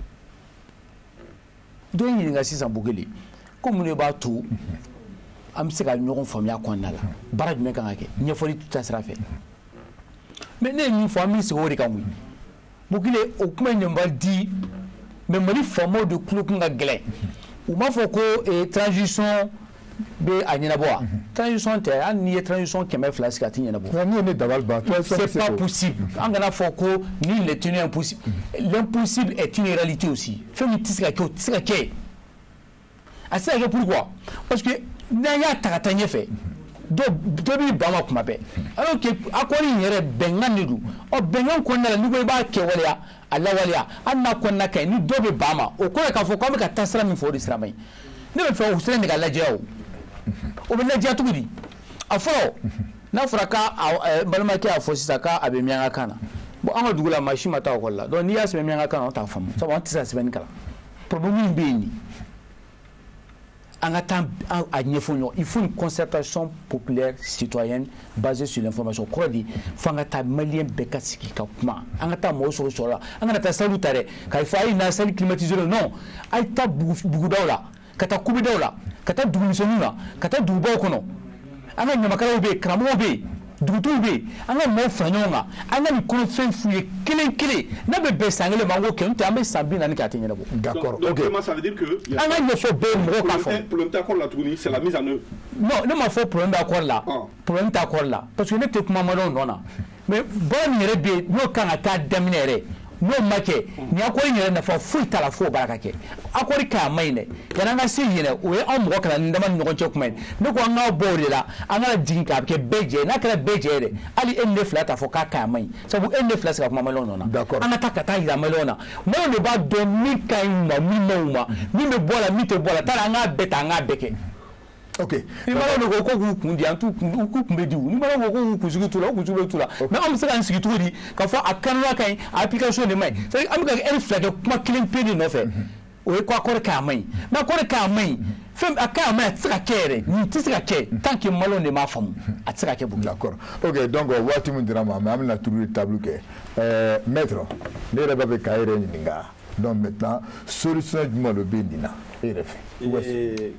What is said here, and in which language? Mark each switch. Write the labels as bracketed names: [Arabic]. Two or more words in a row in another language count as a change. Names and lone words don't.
[Bambara] dɔ in ɲininka sisan Bukele ko mun de b'a to an bɛ se ka ɲɔgɔn faamuya kɔnɔna la baara jumɛn kan ka kɛ ɲɛfɔli ta sira fɛ mais ne ye min fɔ an bɛ segin o de kan koyi Bukele o kuma in de ma di mais Mali faamaw de tulo kun ka gɛlɛn u m'a fɔ ko transition bɛ a ɲɛnabɔ wa transition tɛ hali n'i ye transition 200 sigi a tɛ ɲɛnabɔ [French] c'est pas possible [Bambara] an kana fɔ ko ni [French] le tenu impossible l'impossible est une réalité aussi [Bambara] fɛn min tɛ se ka kɛ o tɛ se ka kɛ a tɛ se ka kɛ [French] pourquoi parce que [Bambara] n'an y'a ta ka taa ɲɛfɛ dɔ b'i ban ma kuma bɛɛ [French] alors que [Bambara] accord in yɛrɛ bɛnkan de don ɔ bɛnkan kɔnɔna la n'i ko i b'a kɛwaleya a lawaleya hali n'a kɔnɔna ka ɲi ni dɔ bɛ ban ma o kɔrɔ ye k'a fɔ k'an bɛ ka taa sira min fɔ o de sira man ɲi ne bɛ fɛ o sira in de ka lajɛ o bɛ lajɛ cogo di a fɔlɔ n'a fɔra k'a balimakɛ y'a fɔ sisan k'a bɛ miyanka kan na bon an ka dugu la maa si ma taa ekɔli la donc n'i y'a sɛbɛn miyanka kan na an t'a faamu sabu an tɛ se ka sɛbɛnni kalan problème min bɛ yen nin an ka taa a ɲɛfɔ ɲɔgɔn [French] il faut une concertation populaire citoyenne basée sur l'information [Bambara] kɔrɔ de fo an ka taa maliyɛn bɛɛ ka sigi ka kuma an ka taa mɔgɔw sɔrɔ la an kana taa salle ta dɛ k'a fɔ a ye na [French] salle climatisée non [Bambara] a ye taa bugudaw la ka taa kubidaw la ka taa dugumisɛnninw la ka taa dugubaw kɔnɔ an ka ɲamakalaw bɛ yen karamɔgɔw bɛ yen dugutigiw bɛ yen an ka maaw fara ɲɔgɔn kan an ka nin kɔnɔfɛn f'u ye kelen kelen n'a bɛ bɛn san kelen ma an k'o kɛ n'o tɛ an bɛ san 40 kɛ a tɛ ɲɛnabɔ. [French] D'accord. Ok. Ça veut dire que [Bambara] an ka ɲɛfɔ bɛɛ mɔgɔw k'a fɔ. [French] Problème d'accord là tuguni c'est la mise en œuvre. [Bambara] Non ne ma fɔ [French] problème d'accord [Bambara] la. [French] Problème d'accord [Bambara] la [French] parce que [Bambara] ne tɛ kuma mɔdɔw nɔ na mais baara min yɛrɛ bɛ yen n'o kan ka taa daminɛ yɛrɛ n'o ma kɛ nin accord in yɛrɛ nafa foyi t'a la fo o baara ka kɛ accord ka ɲi dɛ yanni an ka se yen dɛ o ye anw mɔgɔ kana nin dama ni ɲɔgɔn cɛ kuma ye ne ko an ka bɔ o de la an ka jigin k'a kɛ bɛɛ jɛ n'a kɛra bɛɛ jɛ dɛ hali e ni ne fila t'a fɔ k'a ka ɲi sabu e ni ne fila sigi ka kuma maliyɛnw nɔ na an ka taa ka taa yira maliyɛnw na maliyɛnw de b'a dɔn min ka ɲi u ma min ma u ma min bɛ bɔ a la min tɛ bɔ a la t'a la an k'a bɛɛ ta an k'a bɛɛ kɛ. Ok. Ni malo de ko k'u kun di an t'u kun bɛ di u ni malo ko k'u kunsigi t'u la u kunsigi bɛ t'u la mais an bɛ se k'an sigi cogo di k'a fɔ a kanuna ka ɲi a application de ma ɲi [French] c'est à dire [Bambara] an bɛ ka heure fila kɛ kuma kelen pe de nɔfɛ o ye ko accord k'a ma ɲi mais accord k'a ma ɲi fɛn a k'a ma ɲi a tɛ se ka kɛ yɛrɛ nin tɛ se ka kɛ [French] tant que [Bambara] malo de m'a faamu a tɛ se ka kɛ Bukele. [French] D'accord. [Bambara] Ok donc waati min dira ma mais an bɛna [French] tour de table [Bambara] kɛ maître ne yɛrɛ b'a fɛ k'a yɛrɛ ɲininka [French] donc maintenant solution [Bambara] jumɛn de bɛ nin na e yɛrɛ fɛ.